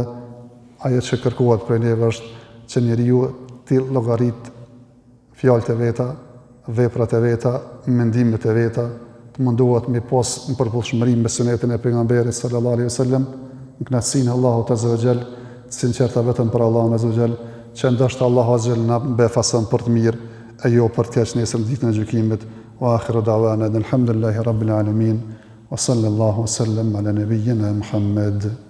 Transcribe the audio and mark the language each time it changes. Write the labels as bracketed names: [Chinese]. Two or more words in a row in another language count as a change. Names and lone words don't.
[Albanian] Ajo që kërkohet prej neve është që njeriu të llogarit fjalët e veta, veprat e veta, mendimet e veta, të mundohet me pas në përputhshmëri me sunetin e pejgamberit [Arabic] صلى الله عليه وسلم, [Albanian] në kënaqësinë Allahut [Arabic] عز وجل, [Albanian] sinqerta vetëm për Allahun [Arabic] عز وجل, [Albanian] që ndoshta Allahu [Arabic] عز وجل [Albanian] na befason për të mirë, e jo për të keq nesër ditën e gjykimit. [Arabic] وآخر دعوانا الحمد لله رب العالمين وصلى الله وسلم على نبينا محمد.